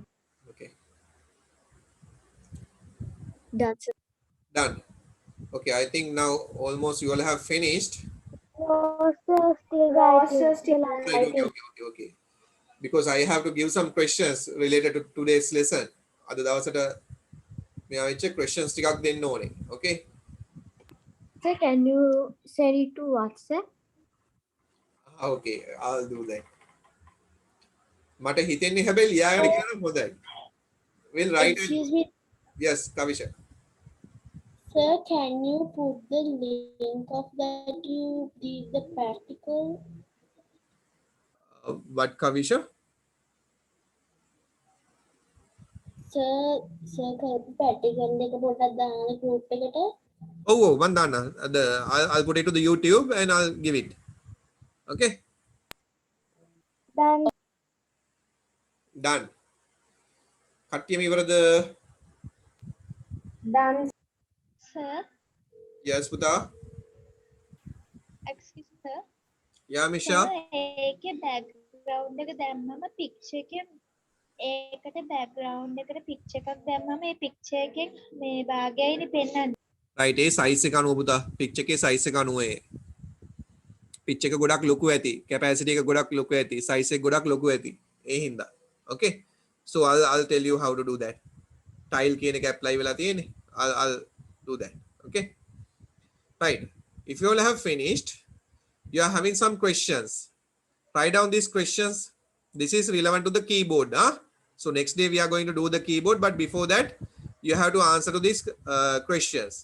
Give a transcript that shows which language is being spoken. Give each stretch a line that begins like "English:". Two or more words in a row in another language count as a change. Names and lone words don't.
English: Okay, Done, sir. done. Okay, I think now almost you all have finished. No, sir, still No, writing. sir, still Right, writing. okay. Because I have to give some questions related to today's lesson.
Sinhala: අද දවසට මෙයා වෙච්ච questions ටිකක් දෙන්න ඕනේ.
English: Okay? Sir, can you send it to WhatsApp? Okay, I'll do that.
Sinhala: මට හිතෙන්නේ හැබැයි ලියාගෙන කියන්න හොඳයි.
English: We'll write it. Excuse me, Yes, Kavisha. sir, can you put the link of that you did the practical? What Kavisha? Sir,
Sinhala: කරපු practical එක පොඩ්ඩක් දාන්න group එකට.
English: Oh, one dana. I'll put it to the YouTube and I'll give it. Okay? Done. Done.
Sinhala: කට්ටියම ඉවරද?
English: Done. Sir, Yes, Puta. excuse me, sir. Yeah, Misha.
Sinhala: ඒකේ background එක දැම්මම picture එකෙන් ඒකට background එකට picture එකක් දැම්මම ඒ picture එකෙන් මේ භාගයයිනේ පෙන්වන්නේ. Right, ඒ size එක අනුව පුතා. picture එකේ size එක අනුව ඒ. picture එක ගොඩක් ලොකු ඇති. capacity එක ගොඩක් ලොකු ඇති. size එක ගොඩක් ලොකු ඇති. ඒ හින්දා.
English: Okay? So I'll tell you how to do that.
Sinhala: Tile කියන එක apply වෙලා තියෙන්නේ.
English: I'll do that. Okay? Right. If you all have finished, you are having some questions. Write down these questions. This is relevant to the keyboard. So next day we are going to do the keyboard, but before that you have to answer to these questions.